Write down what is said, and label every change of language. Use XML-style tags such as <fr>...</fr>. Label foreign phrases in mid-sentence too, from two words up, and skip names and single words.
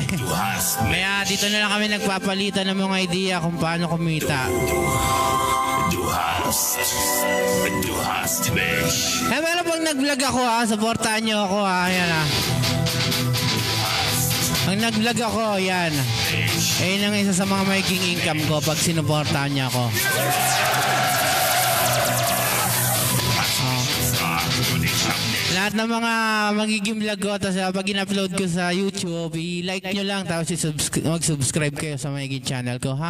<tl>Kaya dito na lang kami nagpapalitan ng mga idea kung paano kumita.</tl> <de>Du hast mich.</de> <tl>Eh, pero pag nag-vlog ako supportahan nyo ako ayan Pag nag-vlog ako, yan. Ayun ang isa sa mga magiging income ko pag sinuportahan niya ako. Lahat ng mga magiging vlog ko, tapos pag in-upload ko sa YouTube, i-like nyo lang, tapos mag-subscribe kayo sa magiging channel ko, ha?</tl>